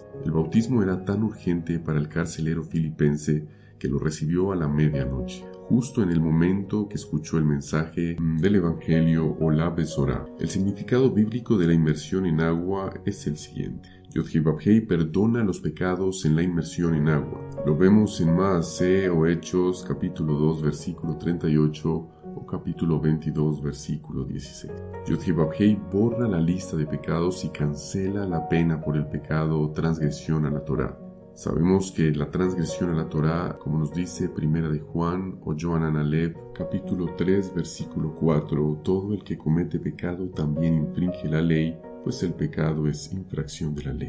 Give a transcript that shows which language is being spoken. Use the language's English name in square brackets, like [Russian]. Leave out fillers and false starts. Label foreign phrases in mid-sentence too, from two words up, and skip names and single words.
[Spanish] El bautismo era tan urgente para el carcelero filipense que lo recibió a la medianoche, justo en el momento que escuchó el mensaje del Evangelio o la Besorá. El significado bíblico de la inmersión en agua es el siguiente: Yod-Heh-Vav'Heh perdona los pecados en la inmersión en agua. Lo vemos en Maaseh o Hechos capítulo 2 versículo 38 o capítulo 22, versículo 16. Yod-Heh-Vav-Heh borra la lista de pecados y cancela la pena por el pecado o transgresión a la Torá. Sabemos que la transgresión a la Torá, como nos dice Primera de Juan o Yohanan Aleph, capítulo 3, versículo 4, todo el que comete pecado también infringe la ley, pues el pecado es infracción de la ley.